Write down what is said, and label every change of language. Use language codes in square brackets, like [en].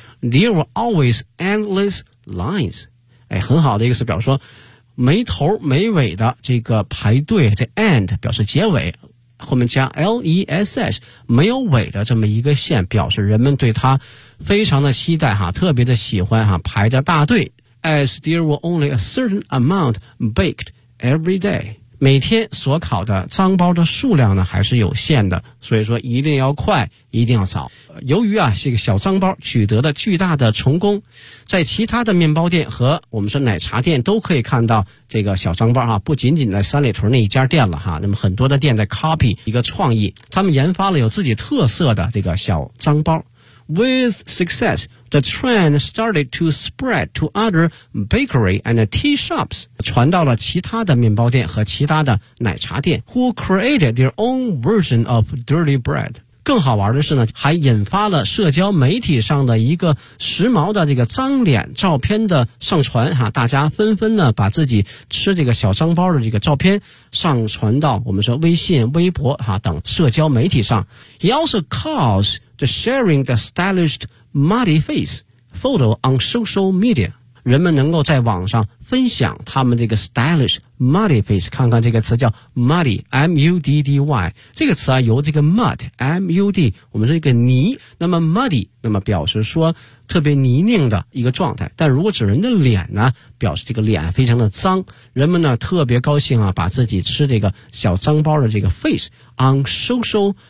[en] There were always endless lines. [zh] 很好的一个词表示说没头没尾的这个排队，这 end 表示结尾，后面加 less, 没有尾的这么一个线，表示人们对它非常的期待哈、特别的喜欢哈、排着大队。 [en] As there were only a certain amount baked every day. [zh] 每天所烤的脏包的数量呢还是有限的，所以说一定要快，一定要早。由于啊这个小脏包取得了巨大的成功，在其他的面包店和我们说奶茶店都可以看到这个小脏包啊，不仅仅在三里屯那一家店了哈，那么很多的店在 copy 一个创意，他们研发了有自己特色的这个小脏包。 [en] With success, the trend started to spread to other bakery and tea shops, [zh] 传到了其他的面包店和其他的奶茶店 [en] who created their own version of dirty bread. [zh] 更好玩的是呢，还引发了社交媒体上的一个时髦的这个脏脸照片的上传哈，大家纷纷呢把自己吃这个小脏包的这个照片上传到我们说微信、微博哈等社交媒体上。 [en] It also caused the sharing the stylish muddy face photo on social media. [zh] 人们能够在网上分享他们这个 [en] stylish muddy face, [zh] 看看这个词叫 muddy, M-U-D-D-Y, 这个词啊由这个 mud, M-U-D, 我们说一个泥，那么 muddy, 那么表示说特别泥泞的一个状态，但如果指人的脸呢表示这个脸非常的脏，人们呢特别高兴啊把自己吃这个小脏包的这个 [en] face on social